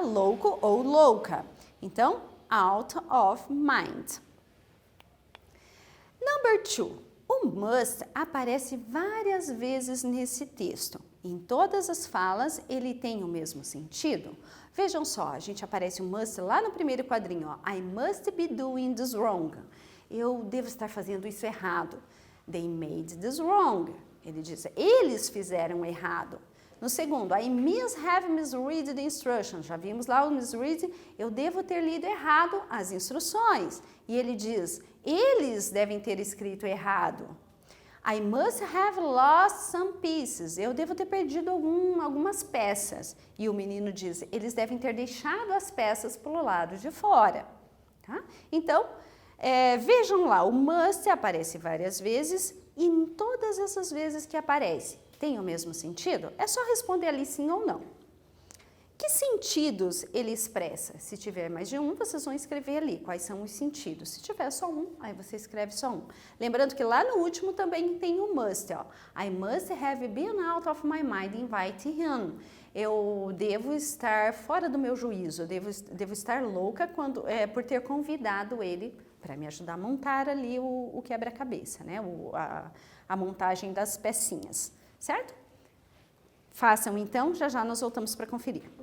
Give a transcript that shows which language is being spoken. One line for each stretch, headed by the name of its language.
Portuguese: Louco ou louca. Então, out of mind.
English: Number 2.
Portuguese: O must aparece várias vezes nesse texto. Em todas as falas, ele tem o mesmo sentido. Vejam só, a gente aparece o must lá no primeiro quadrinho, ó.
English: I must be doing this wrong.
Portuguese: Eu devo estar fazendo isso errado.
English: They made this wrong.
Portuguese: Ele diz, eles fizeram errado. No segundo,
English: I have misread the instructions.
Portuguese: Já vimos lá o misread, eu devo ter lido errado as instruções. E ele diz, eles devem ter escrito errado.
English: I must have lost some pieces.
Portuguese: Eu devo ter perdido algumas peças. E o menino diz, eles devem ter deixado as peças pelo lado de fora. Tá? Então, vejam lá, o must aparece várias vezes e em todas essas vezes que aparece, tem o mesmo sentido? É só responder ali sim ou não. Que sentidos ele expressa? Se tiver mais de um, vocês vão escrever ali quais são os sentidos. Se tiver só um, aí você escreve só um. Lembrando que lá no último também tem o must, ó.
English: I must have been out of my mind inviting him.
Portuguese: Eu devo estar fora do meu juízo, eu devo estar louca por ter convidado ele para me ajudar a montar ali o quebra-cabeça, né? A montagem das pecinhas, certo? Façam então, já já nós voltamos para conferir.